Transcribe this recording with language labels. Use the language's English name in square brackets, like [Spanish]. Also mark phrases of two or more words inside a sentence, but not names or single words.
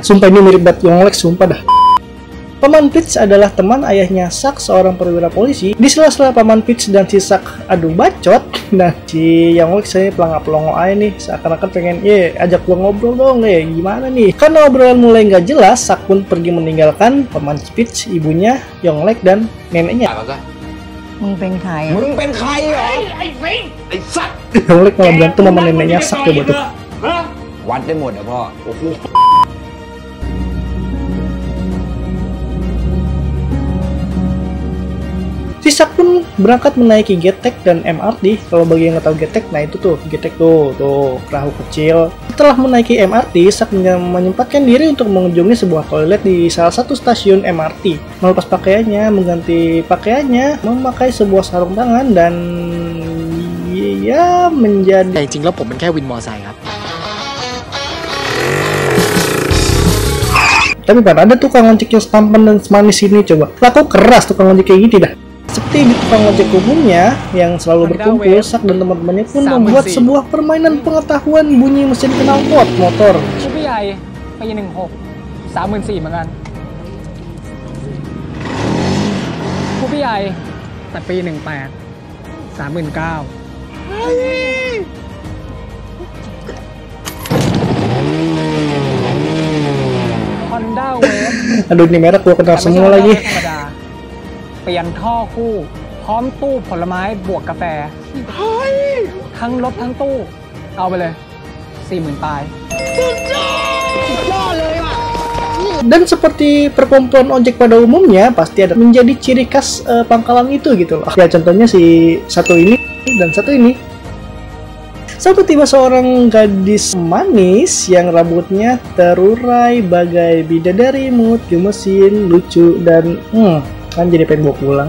[Indonesian] Sumpah ini mirip banget Yonglex, sumpah dah. Paman Peach adalah teman ayahnya Sak, seorang perwira polisi. Di sela-sela Paman Peach dan si Sak adu bacot, dan si Yonglex saya pelongo aja nih, seakan-akan pengen ajak gua ngobrol dong, gimana nih. Karena obrolan mulai nggak jelas, Sak pun pergi meninggalkan Paman Peach, ibunya, Yonglex dan neneknya. [Thai] มึงเป็นใคร มึงเป็นใครเหรอไอ้ฟิงไอ้สัตว์ [Indonesian] Yonglex malah berantem sama neneknya Sak coba tuh. [Thai] วัดได้หมดอ่ะพ่อโอ้โห [Indonesian] Si Sak pun berangkat menaiki Getek dan MRT. Kalau bagi yang nggak tahu Getek, nah itu tuh Getek tuh perahu kecil. Setelah menaiki MRT, Sak menyempatkan diri untuk mengunjungi sebuah toilet di salah satu stasiun MRT. Melepas pakaiannya, mengganti pakaiannya, memakai sebuah sarung tangan dan ya menjadi. [Thai] แต่จริงๆแล้วผมเป็นแค่วินมอไซค์ครับ [Indonesian] Tapi pada ada tukang ojek yang tampan dan semanis ini, coba. Laku keras tukang ojek kayak gitu dah. Seperti di tukang ojek umumnya yang selalu berkumpul, Sak dan teman-temannya pun membuat sebuah permainan pengetahuan bunyi mesin knalpot motor. [Thai] ผู้ใหญ่ปี 16 34,000 เหมือนกันผู้ใหญ่แต่ปี 18 39,000 Honda Wave [Indonesian] Aduh, ini merek gua kenal semua lagi. [Thai] เปลี่ยนท่อคู่พร้อมตู้ผลไม้บวกกาแฟทั้งรถทั้งตู้เอาไปเลย 40,000 ตาย [Indonesian] Dan seperti perkumpulan ojek pada umumnya, pasti ada menjadi ciri khas pangkalan itu gitu loh. Ya contohnya si satu ini dan satu ini. Satu tiba seorang gadis manis yang rambutnya terurai bagai bidadari imut, gemesin, lucu, dan kan jadi pengen bawa pulang.